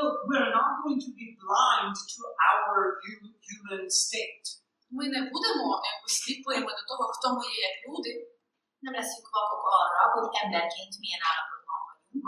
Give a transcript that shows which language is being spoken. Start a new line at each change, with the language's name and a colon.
English: We're not going to be blind to our human state.
Ukrainian: Ми не будемо сліпими до того, хто ми є як люди.
Hungarian: Nem leszünk vakok arra, hogy emberként milyen állapotban vagyunk.